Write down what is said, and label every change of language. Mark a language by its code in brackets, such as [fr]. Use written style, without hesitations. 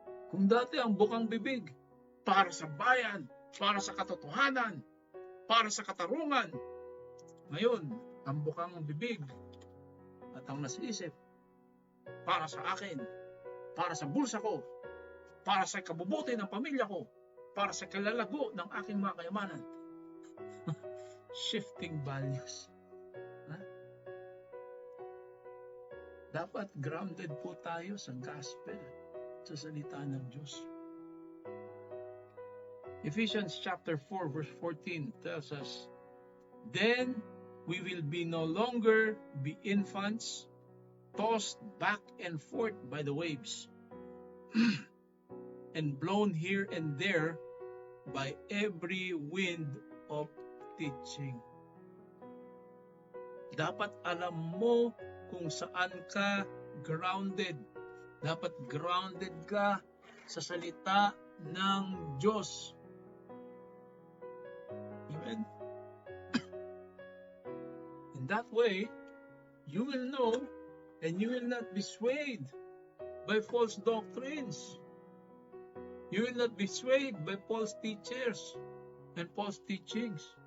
[tl] Kung dati ang bukang bibig, para sa bayan, para sa katotohanan, para sa katarungan, ngayon, ang bukang bibig at ang nasa isip, para sa akin, para sa bulsa ko, para sa kabubuti ng pamilya ko, para sa kalalago ng aking mga kayamanan. [en] Shifting values. Huh? [tl] Dapat grounded po tayo sa gospel, sa salita ng Diyos. [en] Ephesians chapter 4 verse 14 tells us, then we will be no longer be infants, tossed back and forth by the waves, and blown here and there by every wind of teaching. [tl] Dapat alam mo kung saan ka grounded. Dapat grounded ka sa salita ng Diyos. [en] Amen? In that way, you will know and you will not be swayed by false doctrines. You will not be swayed by false teachers and false teachings.